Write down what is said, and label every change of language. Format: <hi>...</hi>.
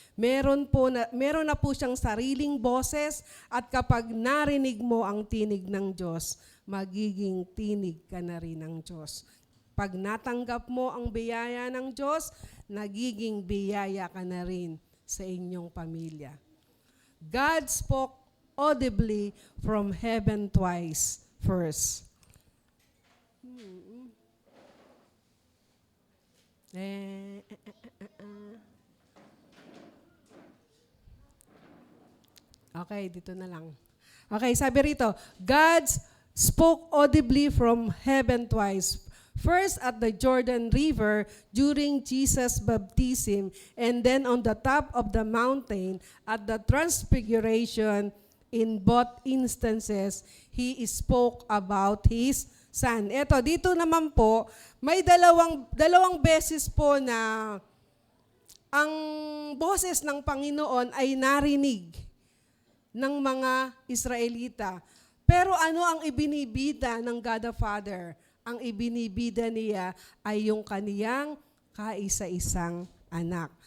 <tl>Meron na po siyang sariling boses, at kapag narinig mo ang tinig ng Diyos, magiging tinig ka na rin ng Diyos. Pag natanggap mo ang biyaya ng Diyos, nagiging biyaya ka na rin sa inyong pamilya.</tl> <en>God spoke audibly from heaven twice first. Okay,</en> <tl>dito na lang.</tl> <en>Okay,</en> <tl>sabi rito,</tl> <en>God spoke audibly from heaven twice. First at the Jordan River during Jesus' baptism, and then on the top of the mountain at the transfiguration. In both instances, he spoke about his Son.</en> <tl>Eto, dito naman po, may dalawang beses po na ang boses ng Panginoon ay narinig ng mga Israelita. Pero ano ang ibinibida ng God the Father? Ang ibinibida niya ay yung kaniyang kaisa-isang anak.</tl>